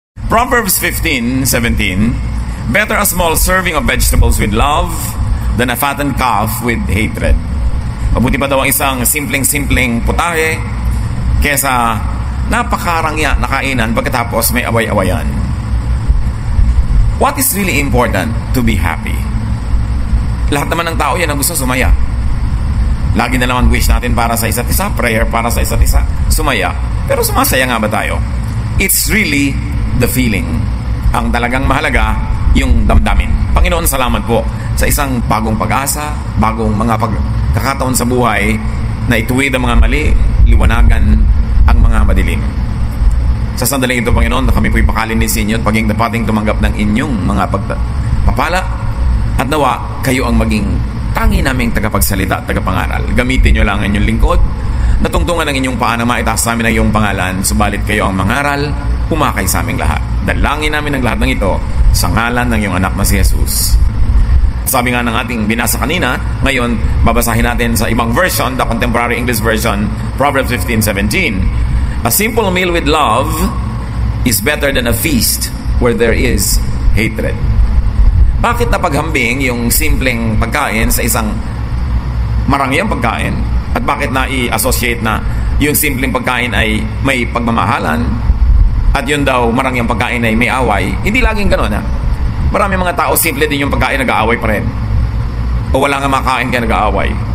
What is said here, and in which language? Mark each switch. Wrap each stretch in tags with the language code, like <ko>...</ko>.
<en>Proverbs 15:17, better a small serving of vegetables with love than a fattened calf with hatred.</en> <tl>Mabuti pa daw ang isang simpleng-simpleng putahe kesa napakarangya na kainan pagkatapos may away-awayan.</tl> <en>What is really important? To be happy.</en> <tl>Lahat naman ng tao yan ang gusto sumaya. Lagi na naman wish natin para sa isa't isa, prayer para sa isa't isa, sumaya. Pero sumasaya nga ba tayo?</tl> <en>It's really the feeling.</en> <tl>Ang talagang mahalaga, yung damdamin. Panginoon, salamat po sa isang bagong pag-asa, bagong mga pagkakataon sa buhay na ituwid ang mga mali, liwanagan ang mga madilim. Sa sandaling ito, Panginoon, na kami po'y pakalinis inyo at paging dapating tumanggap ng inyong mga pagpapala at nawa kayo ang maging tangi naming tagapagsalita at tagapangaral. Gamitin nyo lang ang inyong lingkod, natungtungan ng inyong paa na maitaas sa amin ang iyong pangalan, subalit kayo ang mangaral, humakay sa aming lahat. Dalangin namin ang lahat ng ito sa ngalan ng iyong anak na si Jesus. Sabi nga ng ating binasa kanina, ngayon babasahin natin sa ibang version, the Contemporary English Version, Proverbs 15:17.</tl> <en>A simple meal with love is better than a feast where there is hatred.</en> <tl>Bakit napaghambing yung simpleng pagkain sa isang marangyang pagkain? At bakit na i-associate na yung simpleng pagkain ay may pagmamahalan at yun daw marangyang pagkain ay may away? Hindi laging gano'n, ha? Marami mga tao, simple din yung pagkain, nag-aaway pa rin. O wala nga makain kaya nag-aaway.</tl>